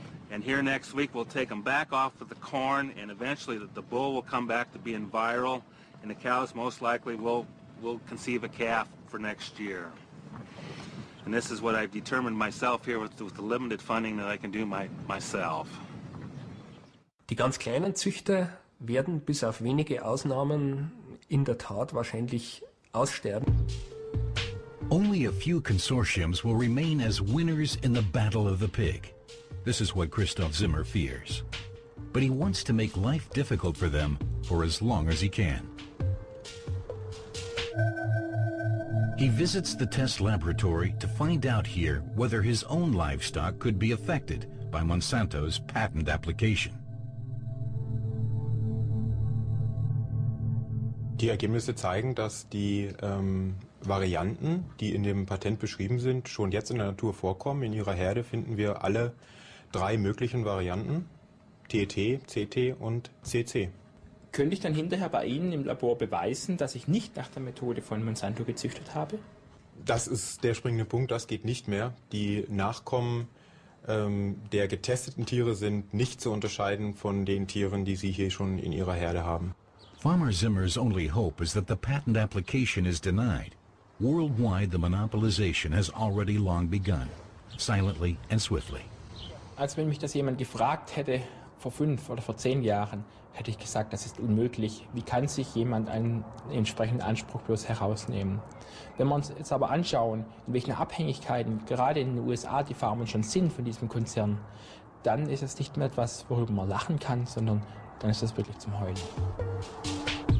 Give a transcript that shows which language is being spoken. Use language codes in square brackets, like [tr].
[en] And here next week we'll take them back off of the corn, and eventually the bull will come back to being viral, and the cows most likely will conceive a calf for next year. And this is what I've determined myself here with the limited funding that I can do myself. [de] Die ganz kleinen Züchter werden bis auf wenige Ausnahmen in der Tat wahrscheinlich aussterben. [en] Only a few consortiums will remain as winners in the battle of the pig. This is what Christoph Zimmer fears. But he wants to make life difficult for them for as long as he can. He visits the test laboratory to find out here whether his own livestock could be affected by Monsanto's patent application. [de] Die Ergebnisse zeigen, dass die Varianten, die in dem Patent beschrieben sind, schon jetzt in der Natur vorkommen. In ihrer Herde finden wir alle 3 möglichen Varianten, TT, CT und CC. Könnte ich dann hinterher bei Ihnen im Labor beweisen, dass ich nicht nach der Methode von Monsanto gezüchtet habe? Das ist der springende Punkt, das geht nicht mehr. Die Nachkommen der getesteten Tiere sind nicht zu unterscheiden von den Tieren, die Sie hier schon in Ihrer Herde haben. [en] Farmer Zimmer's only hope is that the patent application is denied. Worldwide, the monopolization has already long begun, silently and swiftly. [de] Als wenn mich das jemand gefragt hätte, vor 5 oder vor 10 Jahren, hätte ich gesagt, das ist unmöglich. Wie kann sich jemand einen entsprechenden Anspruch bloß herausnehmen? Wenn wir uns jetzt aber anschauen, in welchen Abhängigkeiten gerade in den USA die Farmen schon sind von diesem Konzern, dann ist es nicht mehr etwas, worüber man lachen kann, sondern dann ist das wirklich zum Heulen.